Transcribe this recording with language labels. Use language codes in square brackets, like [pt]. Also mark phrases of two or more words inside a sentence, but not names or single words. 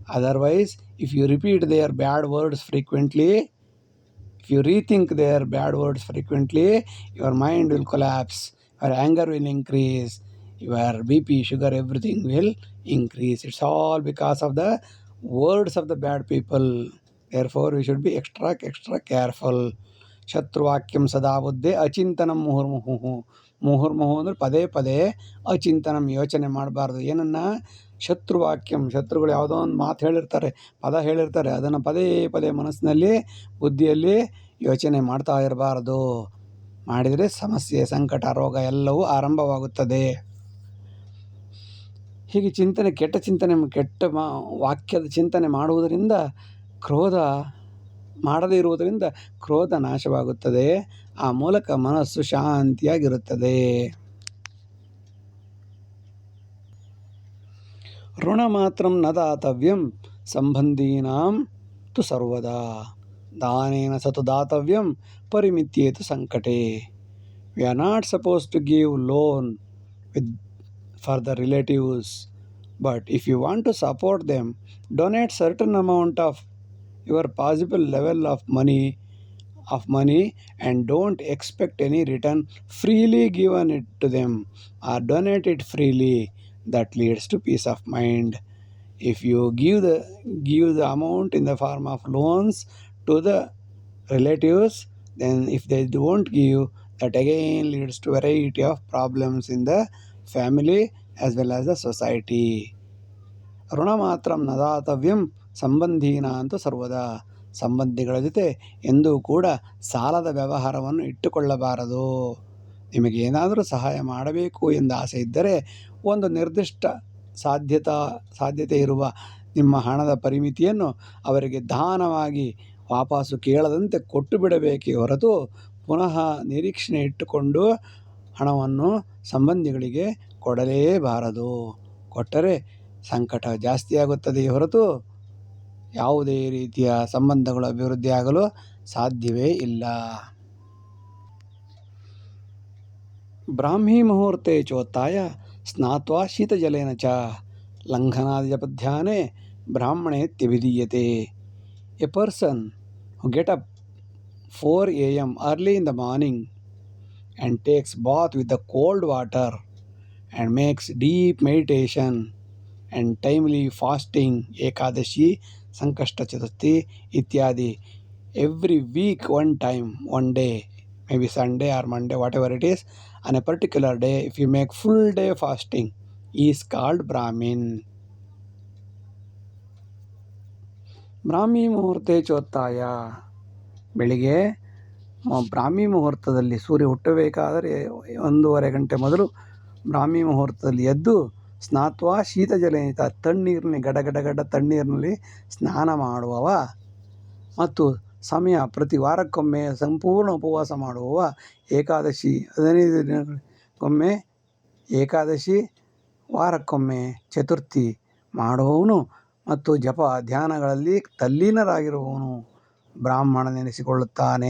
[en] Otherwise, if you repeat their bad words frequently, if If you rethink their bad words frequently, your mind will collapse, your anger will increase, your BP, sugar, everything will increase. It's all because of the words of the bad people. Therefore, we should be extra careful. [sa] ಶತ್ರುವಾಕ್ಯಂ ಸದಾ ಬುದ್ಧೆ ಅಚಿಂತನಂ ಮುಹುರ್ಮುಹು. [kn] ಮುಹುರ್ಮುಹು ಅಂದರೆ ಪದೇ ಪದೇ ಅಚಿಂತನಂ ಯೋಚನೆ ಮಾಡಬಾರ್ದು. ಏನನ್ನ? ಶತ್ರುವಾಕ್ಯಂ, ಶತ್ರುಗಳು ಯಾವುದೋ ಒಂದು ಮಾತು ಹೇಳಿರ್ತಾರೆ, ಪದ ಹೇಳಿರ್ತಾರೆ, ಅದನ್ನು ಪದೇ ಪದೇ ಮನಸ್ಸಿನಲ್ಲಿ ಬುದ್ಧಿಯಲ್ಲಿ ಯೋಚನೆ ಮಾಡ್ತಾ ಇರಬಾರ್ದು. ಮಾಡಿದರೆ ಸಮಸ್ಯೆ, ಸಂಕಟ, ರೋಗ ಎಲ್ಲವೂ ಆರಂಭವಾಗುತ್ತದೆ. ಹೀಗೆ ಚಿಂತನೆ, ಕೆಟ್ಟ ವಾಕ್ಯದ ಚಿಂತನೆ ಮಾಡುವುದರಿಂದ, ಕ್ರೋಧ ಮಾಡದೇ ಇರುವುದರಿಂದ ಕ್ರೋಧ ನಾಶವಾಗುತ್ತದೆ. ಆ ಮೂಲಕ ಮನಸ್ಸು ಶಾಂತಿಯಾಗಿರುತ್ತದೆ. [sa] ಋಣ ಮಾತ್ರಂ ನ ದಾತವ್ಯಂ ಸಂಬಂಧೀನಾಂ ತು ಸರ್ವದಾ ದಾನೇನ ಸತು ದಾತವ್ಯಂ ಪರಿಮಿತ್ಯೇತು ಸಂಕಟೆ. [en] We are not supposed to give loan for the relatives, but if you want to support them, donate certain amount of your possible level of money and don't expect any return. Freely given it to them or donate it freely. That leads to peace of mind. If you give the amount in the form of loans to the relatives, then if they don't give, that again leads to variety of problems in the family as well as the society. [sa] ಋಣ ಮಾತ್ರಂ ನ ದಾತವ್ಯಂ ಸಂಬಂಧೀನ ಅಂತೂ ಸರ್ವದಾ. [kn] ಸಂಬಂಧಿಗಳ ಜೊತೆ ಎಂದೂ ಕೂಡ ಸಾಲದ ವ್ಯವಹಾರವನ್ನು ಇಟ್ಟುಕೊಳ್ಳಬಾರದು. ನಿಮಗೆ ಏನಾದರೂ ಸಹಾಯ ಮಾಡಬೇಕು ಎಂದು ಆಸೆ ಇದ್ದರೆ, ಒಂದು ನಿರ್ದಿಷ್ಟ ಸಾಧ್ಯತೆ ಇರುವ ನಿಮ್ಮ ಹಣದ ಪರಿಮಿತಿಯನ್ನು ಅವರಿಗೆ ದಾನವಾಗಿ ವಾಪಸ್ಸು ಕೇಳದಂತೆ ಕೊಟ್ಟು ಬಿಡಬೇಕೇ ಹೊರತು, ಪುನಃ ನಿರೀಕ್ಷಣೆ ಇಟ್ಟುಕೊಂಡು ಹಣವನ್ನು ಸಂಬಂಧಿಗಳಿಗೆ ಕೊಡಲೇಬಾರದು. ಕೊಟ್ಟರೆ ಸಂಕಟ ಜಾಸ್ತಿಯಾಗುತ್ತದೆಯೇ ಹೊರತು ಯಾವುದೇ ರೀತಿಯ ಸಂಬಂಧಗಳು ಅಭಿವೃದ್ಧಿಯಾಗಲು ಸಾಧ್ಯವೇ ಇಲ್ಲ. [sa] ಬ್ರಾಹ್ಮೀ ಮುಹೂರ್ತೆ ಚೋತ್ತಾಯ ಸ್ನಾತ್ವಾ ಶೀತಜಲೇನ ಚ ಲಂಘನಾದಿಜಪಧ್ಯಾನೆ ಬ್ರಾಹ್ಮಣೇತ್ಯಭಿಧೀಯತೆ. [en] A person who get up 4 a.m. early in the morning and takes bath with the cold water and makes deep meditation and timely fasting, Ekadashi, Sankashta Chaturthi ityadi, every week one time, one day, maybe Sunday or Monday, whatever it is, on a particular day, if you make full day fasting, he is called Brahmin. [sa] ಬ್ರಾಹ್ಮಿ ಮುಹೂರ್ತೆ ಚೋತ್ತಾಯ, [kn] ಬೆಳಿಗ್ಗೆ ಬ್ರಾಹ್ಮಿ ಮುಹೂರ್ತದಲ್ಲಿ ಸೂರ್ಯ ಹುಟ್ಟಬೇಕಾದರೆ 1.5 ಗಂಟೆ ಮೊದಲು ಬ್ರಾಹ್ಮಿ ಮುಹೂರ್ತದಲ್ಲಿ ಎದ್ದು [sa] ಸ್ನಾತ್ವಾ ಶೀತಜಲೇನಿತ, [kn] ತಣ್ಣೀರಿನಲ್ಲಿ ಗಡ ತಣ್ಣೀರಿನಲ್ಲಿ ಸ್ನಾನ ಮಾಡುವವ ಮತ್ತು ಸಮಯ ಪ್ರತಿ ವಾರಕ್ಕೊಮ್ಮೆ ಸಂಪೂರ್ಣ ಉಪವಾಸ ಮಾಡುವವ, ಏಕಾದಶಿ 15 ದಿನಕ್ಕೊಮ್ಮೆ ಏಕಾದಶಿ, ವಾರಕ್ಕೊಮ್ಮೆ ಚತುರ್ಥಿ ಮಾಡುವವನು ಮತ್ತು ಜಪ ಧ್ಯಾನಗಳಲ್ಲಿ ತಲ್ಲೀನರಾಗಿರುವವನು ಬ್ರಾಹ್ಮಣನೆನಿಸಿಕೊಳ್ಳುತ್ತಾನೆ.